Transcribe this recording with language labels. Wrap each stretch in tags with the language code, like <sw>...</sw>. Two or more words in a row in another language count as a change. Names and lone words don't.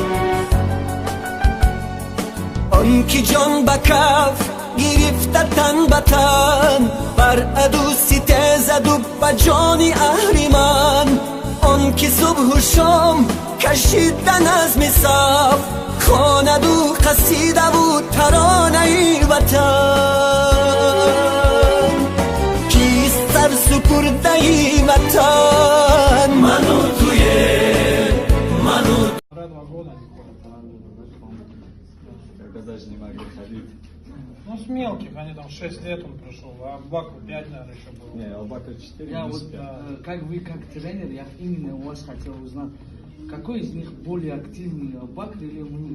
<tg>آن که جان به کف گرفته تن به تن بر عدو سیته زد و به جان اهریمن آن که صبح و شام کشیدن از صف خواند و قصیده و ترانه وطن کیست سر سپرده وطن منو</tg> <ru>Когда даже не могли ходить. Ну, с мелких, они там 6 лет он пришел, а Аббаку 5, наверное, еще было. Не, Аббаку 4, Я плюс вот, 5. как вы, как тренер, я именно у вас хотел узнать, какой из них более активный, Бакр или Муниз?</ru>